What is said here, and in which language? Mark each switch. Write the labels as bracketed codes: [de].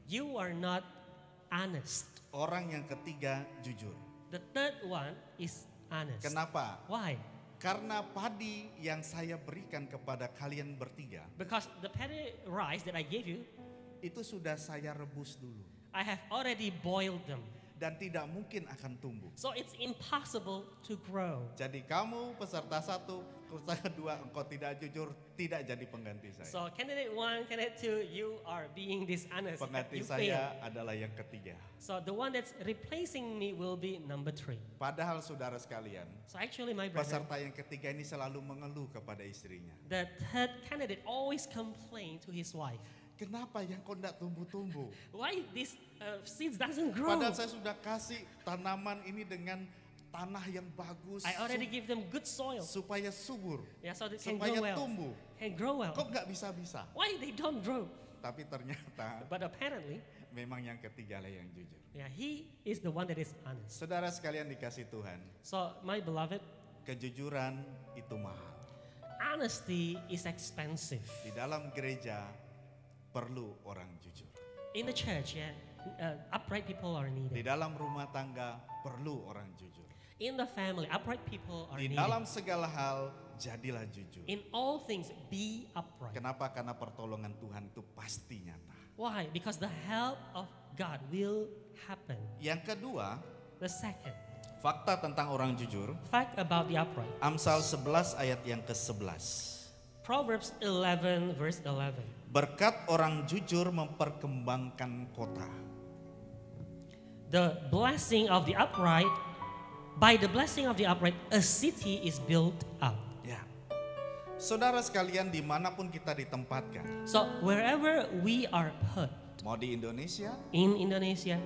[en] you are not honest. [id] Orang yang ketiga jujur. [en] The third one is honest. [id] Kenapa? [en] Why? [id] Karena padi yang saya berikan kepada kalian bertiga, [en] Because the paddy rice that I gave you, [id] itu sudah saya rebus dulu. [en] I have already boiled them. [id] Dan tidak mungkin akan tumbuh. [en] So it's impossible to grow. [id] Jadi kamu peserta 1, peserta 2, engkau tidak jujur, tidak jadi pengganti saya. [en] So candidate 1, candidate 2, you are being dishonest. [id] Pengganti [en] You fail. [id] saya adalah yang ketiga. [en] So the one that's replacing me will be number 3. [id] Padahal saudara sekalian, [en] So actually my brother, [id] peserta yang ketiga ini selalu mengeluh kepada istrinya. [en] the third candidate always complain to his wife. [id] Kenapa yang kau tidak tumbuh-tumbuh? [en] Why this seeds doesn't grow? [id] Padahal saya sudah kasih tanaman ini dengan tanah yang bagus. [en] I already give them good soil. [id] Supaya subur. [en] Yeah, so they can [id] Supaya [en] grow well. [id] tumbuh. [en] Can grow well. [id] Kok nggak bisa-bisa? [en] Why they don't grow? [id] Tapi ternyata [en] But apparently, [id] memang yang ketiga lah yang jujur. [en] yeah, he is the one that is honest. [id] Saudara sekalian dikasih Tuhan, [en] So my beloved, [id] kejujuran itu mahal. [en] honesty is expensive. [id] Di dalam gereja perlu orang jujur. [en] In the church, yeah, upright people are [id] Di [en] needed. [id] dalam rumah tangga perlu orang jujur. [en] In the family, upright people are [id] Di [en] needed. [id] dalam segala hal jadilah jujur. [en] In all things, be upright. [id] Kenapa? Karena pertolongan Tuhan itu pasti nyata. [en] Why? Because the help of God will happen. [id] Yang kedua, [en] The second, [id] fakta tentang orang jujur. [en] fact about the upright. [id] Amsal 11 ayat yang ke-11. [en] Proverbs 11 verse 11. [id] Berkat orang jujur memperkembangkan kota. [en] The blessing of the upright, by the blessing of the upright, a city is built up. [id] Ya. Saudara sekalian dimanapun kita ditempatkan. [en] So wherever we are put, [id] Mau di Indonesia, [en] in Indonesia,